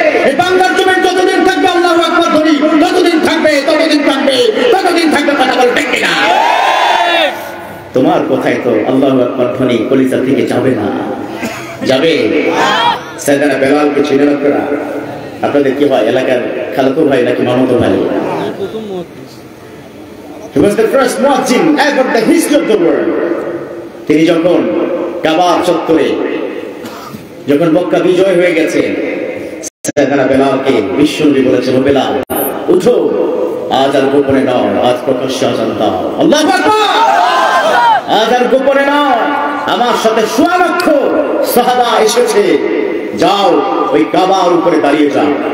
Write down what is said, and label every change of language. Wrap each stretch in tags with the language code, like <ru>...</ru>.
<bn>এই বাংলার জমিন যতদিন থাকবে আল্লাহু আকবার ধ্বনি ততদিন থাকবে, ততদিন থাকবে, ততদিন থাকবে। কথা বল ঠিক কিনা? তোমার কথাই তো আল্লাহু আকবার ধ্বনি কলিজা থেকে যাবে না? যাবে। সাইয়েদনা বেলালকে চিনেন আপনারা? আপনাদের কি হয়, এলাকার খালাতো ভাই নাকি মামাতো ভাই?</bn> <en>He was the first muezzin ever in the history of the world.</en> <bn>তিনি যখন কাবা চত্বরে, যখন মক্কা বিজয় হয়ে গেছে, সাইয়েদনা বেলালকে বিশ্বনবী বলেছেন, ও বেলাল উঠো, আজ আর গোপনে নয়, আজ প্রকাশ্যে আযান দাও। আল্লাহু আকবার। আজ আর গোপনে নয়, আমার সাথে 1.5 লক্ষ সাহাবা এসেছে, যাও ওই কাবার উপরে দাঁড়িয়ে যাও।</bn>